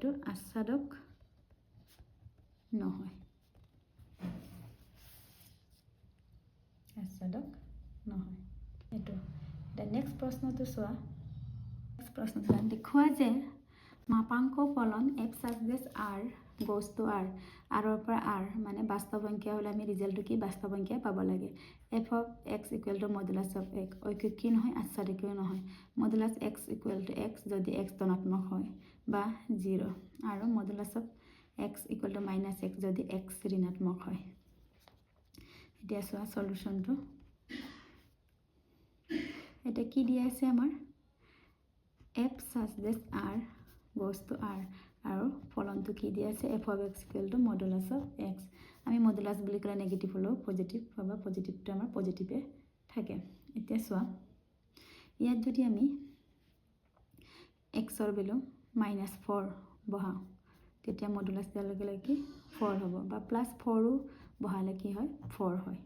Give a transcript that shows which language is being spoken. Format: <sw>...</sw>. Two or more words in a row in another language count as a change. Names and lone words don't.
<as>এইটো আচ্ছাদক নহয়। আচ্ছাদক নহয় এইটো। নেক্সট প্ৰশ্নটো চোৱা। দেখুওৱা যে মাপাংক ফলন</as> <en>f such that r goes to r r</en> <as>ৰ পৰা r মানে বাস্তৱ সংখ্যা হ'লে আমি ৰিজাল্টটো কি? বাস্তৱ সংখ্যা পাব লাগে।</as> <en>f of x equal to modulus of x</en> <as>ঐকিকী নহয় আচ্ছাদকীয় নহয়।</as> <en>modulus x equal to x</en> <as>যদি x ধনাত্মক হয় বা 0 আৰু</as> <en>modulus of x equal to minus x</en> <as>যদি এক্স ঋণাত্মক হয়। এতিয়া চোৱা সলিউশনটো এটা কি দিয়া আছে আমাৰ</as> <en>f such that r goes to r</en> <as>আৰু ফলনটো কি দিয়া আছে</as> <en>f of x equal to modulus of x</en> <as>আমি মডুলাস বুলি ক'লে নেগেটিভ হলো পজিটিভ বা পজিটিভটো আমাৰ পজিটিভে থাকে। এতিয়া চোৱা ইয়াত যদি আমি x ৰ ভ্যালু -4 বহাও তেতিয়া মডুলাস দিয়াৰ লগে লগে কি 4 হ'ব বা +4 ও বহালে কি হয় 4 হয়।</as>